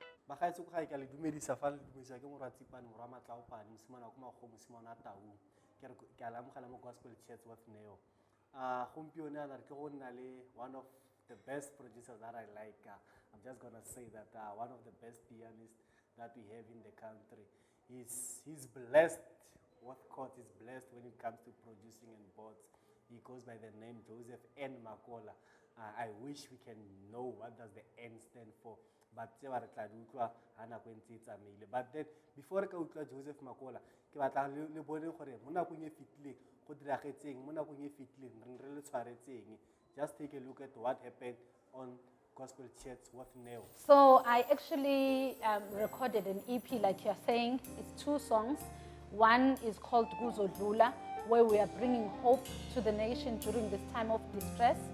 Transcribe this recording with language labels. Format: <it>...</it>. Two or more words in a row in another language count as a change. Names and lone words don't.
<tn>Bagaetso go ga ke le dumedisa fa le dumedisa ke moratsipane mora matlaopane mosimana go mago mosimana taung ke ala mogala mo Gospel Chats with Neo. Gompieno ana ke go nna le</tn> <en>one of the best producers that I like. I'm just gonna say that one of the best pianists that we have in the country. He's blessed with chords. He's blessed when it comes to producing and boards. He goes by the name Joseph N. Makola. I wish we can know what does the N stand for. But but then before</en> <tn>ka utlwa Joseph Makola ke batla le bone gore mo nakong e fitileng go diragetseng mo nakong e fitileng re le tshwaretseng.</tn> <en>Just take a look at what happened on Gospel Chats with Neo. So I actually recorded an EP, like you're saying. It's 2 songs. One is called Kuzodlula, where we are bringing hope to the nation during this time of distress.</en>